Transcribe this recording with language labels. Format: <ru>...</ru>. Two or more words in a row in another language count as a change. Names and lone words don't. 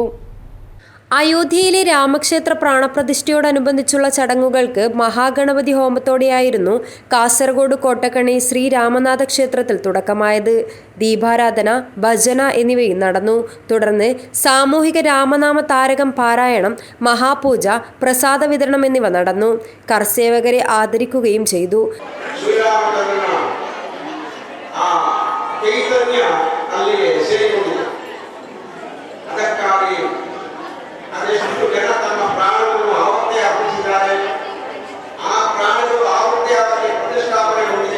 <ml>അയോധ്യയിലെ രാമക്ഷേത്ര പ്രാണപ്രതിഷ്ഠയോടനുബന്ധിച്ചുള്ള ചടങ്ങുകൾക്ക് മഹാഗണപതി ഹോമത്തോടെയായിരുന്നു കാസർഗോഡ് കോട്ടക്കണി ശ്രീ രാമനാഥ ക്ഷേത്രത്തിൽ തുടക്കമായത്. ദീപാരാധന, ഭജന എന്നിവയും നടന്നു. തുടർന്ന് സാമൂഹിക രാമനാമ താരകം പാരായണം, മഹാപൂജ, പ്രസാദ വിതരണം എന്നിവ നടന്നു. കർസേവകരെ ആദരിക്കുകയും ചെയ്തു.</ml> <kn>ಅದೆಷ್ಟು ಜನ ತಮ್ಮ ಪ್ರಾಣವನ್ನು ಆವತ್ತೇ ಅರ್ಪಿಸಿದ್ದಾರೆ. ಆ ಪ್ರಾಣಗಳು ಆವತ್ತೇ ಪ್ರತಿಷ್ಠಾಪನೆಗೊಂಡಿದೆ.</kn>